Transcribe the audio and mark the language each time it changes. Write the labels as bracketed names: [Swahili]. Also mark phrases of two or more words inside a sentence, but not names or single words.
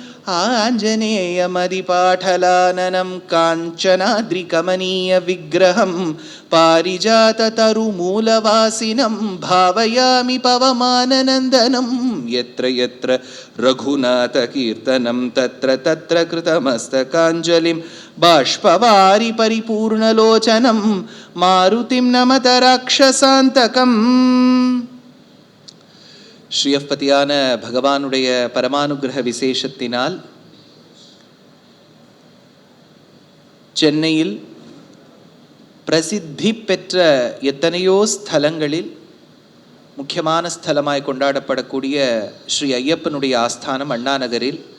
[Sanskrit] आञ्जनेयमदिपाठलाननं काञ्चनाद्रिकमनीयविग्रहं पारिजाततरुमूलवासिनं भावयामि पवमाननन्दनं यत्र यत्र रघुनाथकीर्तनं तत्र तत्र कृतमस्तकाञ्जलिं बाष्पवारि परिपूर्णलोचनं मारुतिं नमत राक्षसान्तकम्. [Tamil] ஸ்ரீயப்பதியான பகவானுடைய பரமானுகிரக விசேஷத்தினால் சென்னையில் பிரசித்தி பெற்ற எத்தனையோ ஸ்தலங்களில் முக்கியமான ஸ்தலமாய் கொண்டாடப்படக்கூடிய ஸ்ரீ ஐயப்பனுடைய ஆஸ்தானம் அண்ணா நகரில்